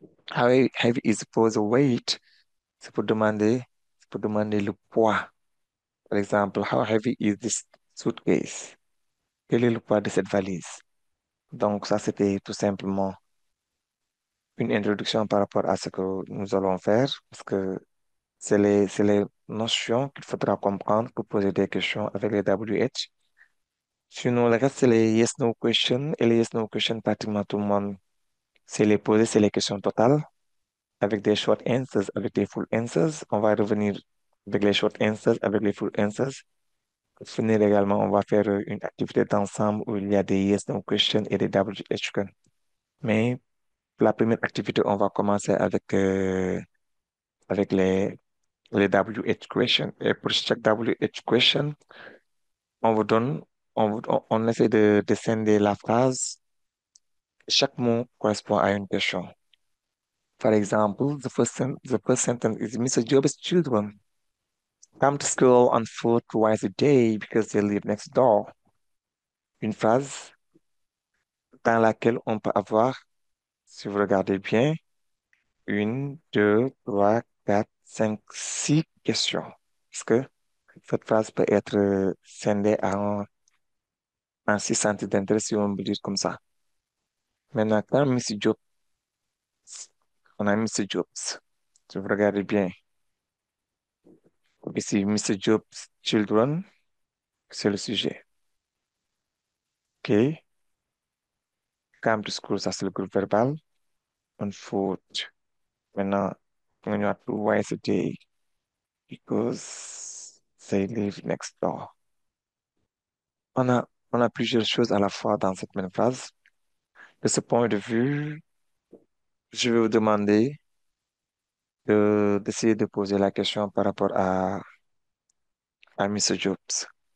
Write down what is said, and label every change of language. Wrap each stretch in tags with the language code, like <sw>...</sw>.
<en>How heavy is supposed weight?</en> <fr>C'est pour demander le poids. Par exemple,</fr> <en>how heavy is this suitcase?</en> <fr>Quel est le poids de cette valise? Donc, ça, c'était tout simplement une introduction par rapport à ce que nous allons faire, parce que c'est les notions qu'il faudra comprendre pour poser des questions avec les WH. Sinon, le reste, c'est les yes-no questions. Et les yes-no questions, pratiquement tout le monde sait les poser, c'est les questions totales, avec des short answers, avec des full answers. On va revenir avec les short answers, avec les full answers. Pour finir également, on va faire une activité d'ensemble où il y a des yes-no questions et des WH questions. Mais pour la première activité, on va commencer avec les WH questions. Et pour chaque WH question, on vous donne, on essaie de scinder la phrase. Chaque mot correspond à une question.</fr> <en>For example, the first sentence is Mr. Job's children come to school on foot twice a day because they live next door.</en> <fr>Une phrase dans laquelle on peut avoir, si vous regardez bien, une, deux, trois, quatre, cinq, six questions. Parce que cette phrase peut être scindée en six centres d'intérêt, si on peut dire comme ça. Maintenant, quand Mr. Jobs, on a Mr. Jobs. Si vous regardez bien, ici, Mr. Jobs Children, c'est le sujet. OK?</fr> <en>Come to school,</en> <fr>ça c'est le groupe verbal.</fr> <en>On foot.</en> <fr>Maintenant, on a</fr> <en>twice a day because they live next door.</en> <fr>On a plusieurs choses à la fois dans cette même phrase. De ce point de vue, je vais vous demander d'essayer de poser la question par rapport à Mr. Jobs.</fr>